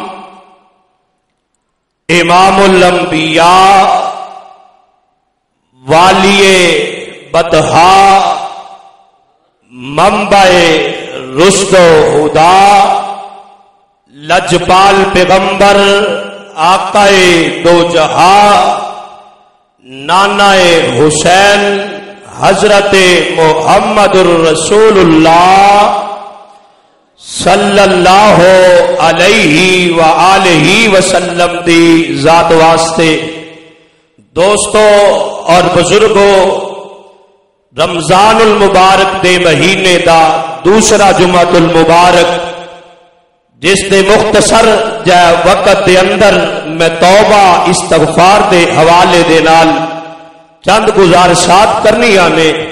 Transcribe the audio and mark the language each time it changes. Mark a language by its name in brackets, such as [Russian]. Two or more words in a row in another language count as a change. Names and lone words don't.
[Urdu] امام الانبیاء والیِ بطحا منبعِ رشد و ہدیٰ لجپال پیغمبر آقائے دو جہاں نانائے حسین حضرت محمد رسول اللہ [Arabic] صلى الله عليه وآله وسلم [Punjabi] دی ذات واسطے. [Urdu] دوستوں اور بزرگوں, [Punjabi] رمضان المبارک دے مہینے دا دوسرا جمعۃ المبارک، جس دے مختصر جئے وقت دے اندر میں توبہ استغفار دے حوالے دے نال چند گزارشات کرنیاں نے.